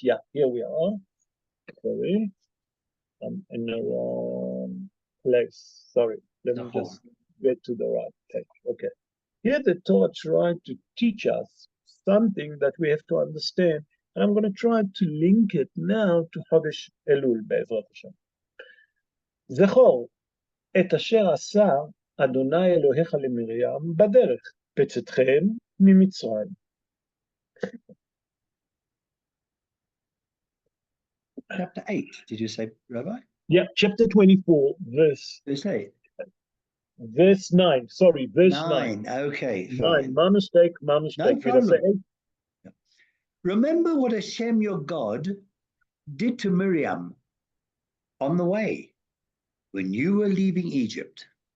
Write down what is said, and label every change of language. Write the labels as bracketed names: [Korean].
[English] Yeah, here we are. Sorry. I'm in the wrong place. Sorry. Let me just get to the right page. Okay. Here the Torah tried to teach us something that we have to understand. And I'm going to try to link it now to Chodesh Elul, Be'ezrat Hashem. [Hebrew] זכור את אשר עשה אדוני אלוהיך למרים בדרך, בצאתכם ממצרים. [English] Chapter 8, did you say, Rabbi? Yeah, chapter 24, verse 8. Verse 9. Sorry, verse 9. Okay, 9. fine. My mistake. No Did I say problem. Remember what Hashem your God did to Miriam on the way when you were leaving Egypt.